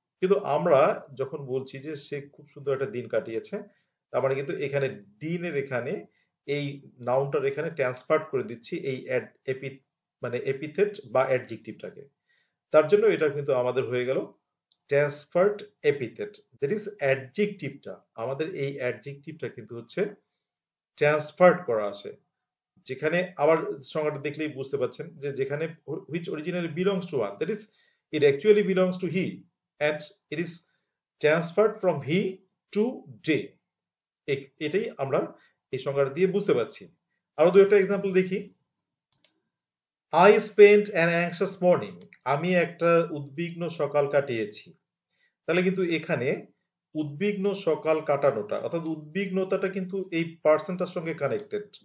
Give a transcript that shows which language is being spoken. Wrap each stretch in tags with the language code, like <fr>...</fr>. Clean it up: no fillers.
<bn>কিন্তু আমরা যখন বলছি যে সে খুব সুন্দর একটা দিন কাটিয়েছে, তার মানে কিন্তু এখানে দিনের এখানে এই নাউনটার এখানে ট্রান্সফার করে দিচ্ছি এই মানে এপিথেট বা অ্যাডজেক্টিভটাকে। তার জন্য এটা কিন্তু আমাদের হয়ে গেল ট্রান্সফার্ড এপিথেট, দ্যাট ইজ অ্যাডজেক্টিভটা, আমাদের এই অ্যাডজেক্টিভটা কিন্তু হচ্ছে ট্রান্সফার্ড করা আছে। যেখানে আবার সংজ্ঞাটা দেখলেই বুঝতে পারছেন যে যেখানে</bn> <en>which originally belongs to one, that is it actually belongs to he and it is transferred from he to they।</en> <bn>এটাই আমরা এই সংজ্ঞাটা দিয়ে বুঝতে পারছি। আরো দু একটা এক্সাম্পল দেখি।</bn> <en>I spent an anxious morning,</en> <bn>আমি একটা উদ্বিগ্ন সকাল কাটিয়েছি। তাহলে কিন্তু এখানে উদ্বিগ্ন সকাল কাটানোটা অর্থাৎ উদ্বিগ্নতাটা কিন্তু এই পার্সনটার সঙ্গে কানেক্টেড।</bn>